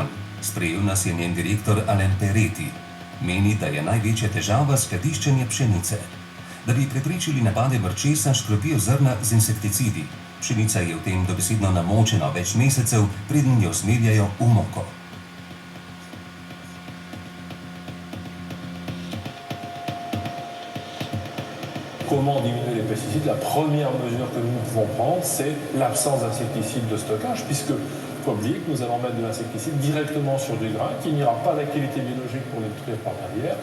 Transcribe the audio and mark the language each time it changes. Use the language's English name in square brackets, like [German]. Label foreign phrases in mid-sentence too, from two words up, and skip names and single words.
[Slovenian] Sprejel nas je njen direktor Alain Perretti. Meni, da je največja težava skladiščenje pšenice. Da bi preprečili napade mrčesa, škropijo zrna z insekticidi. Pšenica je v tem dobesedno namočena več mesecev, preden jo zmeljajo v moko. [French] Comment diminuer les pesticides? La première mesure que nous pouvons prendre, c'est l'absence d'insecticides de stockage, puisque il ne faut pas oublier que nous allons mettre de l'insecticide directement sur du grain, qu'il n'y aura pas d'activité biologique pour le détruire par derrière.